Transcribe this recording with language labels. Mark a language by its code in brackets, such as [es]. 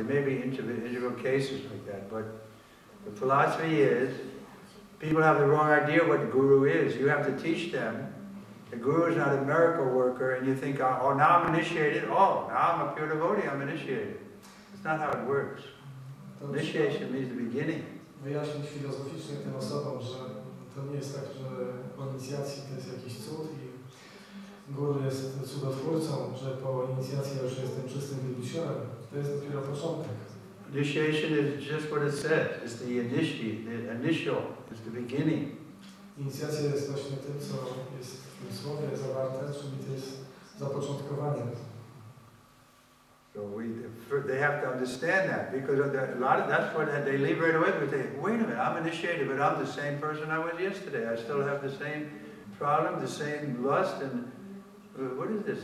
[en] There may be individual cases like that, but the philosophy is, people have the wrong idea what the guru is. You have to teach them. The guru is not a miracle worker, and you think, oh, now I'm initiated. Oh, now I'm a pure devotee, I'm initiated. It's not how it works. Initiation means the beginning. [pl] Wyjaśnić filozoficznie tym osobom, że to nie jest tak, że po inicjacji to jest jakiś cud i guru jest cudotwórcą, że po inicjacji ja już jestem czystym wielbicielem. To jest dopiero początek. [en] Initiation is just what it says. It's the initial. It's the beginning. [pl] Inicjacja jest właśnie tym, co jest w tym słowie zawarte, czyli to jest zapoczątkowanie. [en] So So they have to understand that, because that's what they leave right away. They say, wait a minute, I'm initiated, but I'm the same person I was yesterday. I still have the same problem, the same lust, and what is this?